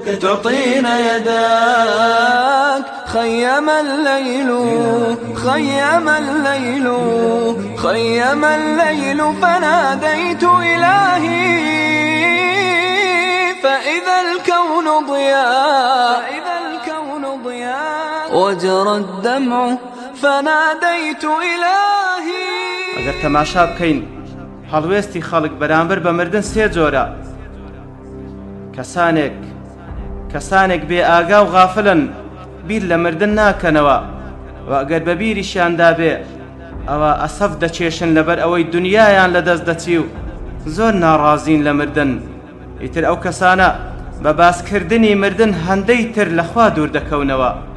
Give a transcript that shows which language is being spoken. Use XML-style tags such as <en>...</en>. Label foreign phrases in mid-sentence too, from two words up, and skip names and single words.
<ar>تعطينا يداك خيم الليل خيم الليل خيم الليل فناديت إلهي فإذا الكون ضياء وجرى الدمع فناديت إلهي</ar> <ckb>ئەگەر تەماشا بکەین هەڵوێستی خەڵک بەرامبەر بە مردن سێ جۆرە کەسانێک بێ ئاگا و غافلن بیر لە مردن ناکەنەوە و ئەگەر بە بیریشیاندا بێ ئەوە ئەسەف دەچێشن لەبەر ئەوەی دنیایان لەدەست دەچی و زۆر ناڕازین لە مردن ئیتر ئەو کەسانە بە باسکردنی مردن هەندەی تر لەخوا دوور دەکەونەوە</ckb>